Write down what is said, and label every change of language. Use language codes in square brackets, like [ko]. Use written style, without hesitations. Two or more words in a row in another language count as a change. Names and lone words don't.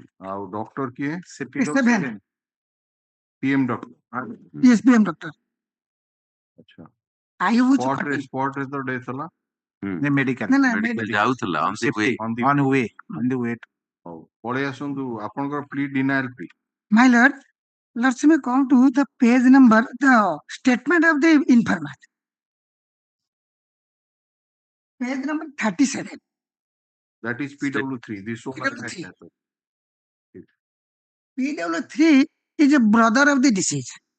[or] ଆଉ ଡକ୍ଟର କିଏ? [en] PM doctor. PM doctor. [or] ଆଚ୍ଛା, ସ୍ପଟରେ ତ ଡେଥ୍ ହେଲା। ମେଡିକାଲ ଯାଉଥିଲା [en] on the way. [or] ହଉ, ପଳେଇ ଆସନ୍ତୁ। ଆପଣଙ୍କର [en] plea denial plea. my lord, Let's me come to the page number, the statement of the informant. Page number 37. That is PW3. This one PW3. PW3 is a brother of the deceased.